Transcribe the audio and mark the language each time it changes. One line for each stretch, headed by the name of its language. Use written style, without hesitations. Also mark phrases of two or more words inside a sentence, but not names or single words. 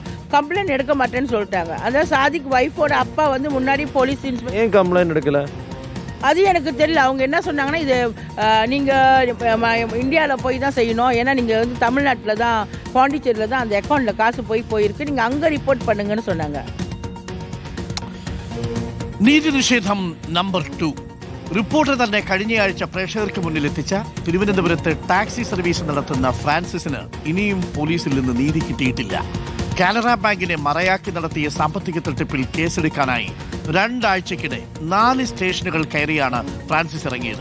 Tamil: கம்ப்ளைண்ட் எடுக்க மாட்டேன்னு சொல்லிட்டாங்க. அதாவது சாதிக் ஒய்ஃபோட அப்பா வந்து முன்னாடி போலீஸ் ஏன் கம்ப்ளைண்ட் எடுக்கல? அது எனக்கு தெரியல. அவங்க என்ன சொன்னாங்கன்னா, இது நீங்கள் இந்தியாவில் போய் தான் செய்யணும், ஏன்னா நீங்கள் வந்து தமிழ்நாட்டில் தான், பாண்டிச்சேரியில் தான் அந்த அக்கௌண்ட்டில் காசு போயிருக்கு, நீங்கள் அங்கே ரிப்போர்ட் பண்ணுங்கன்னு சொன்னாங்க.
Malayalam: നീതി നിഷേധം നമ്പർ 2. റിപ്പോർട്ടർ തന്നെ കഴിഞ്ഞയാഴ്ച പ്രേക്ഷകർക്ക് മുന്നിലെത്തിച്ച തിരുവനന്തപുരത്ത് ടാക്സി സർവീസ് നടത്തുന്ന ഫ്രാൻസിസിന് ഇനിയും പോലീസിൽ നിന്ന് നീതി കിട്ടിയിട്ടില്ല. കാനറ ബാങ്കിനെ മറയാക്കി നടത്തിയ സാമ്പത്തിക തട്ടിപ്പിൽ കേസെടുക്കാനായി 2 ആഴ്ചക്കിടെ 4 സ്റ്റേഷനുകൾ കയറിയാണ് ഫ്രാൻസിസ് ഇറങ്ങിയത്.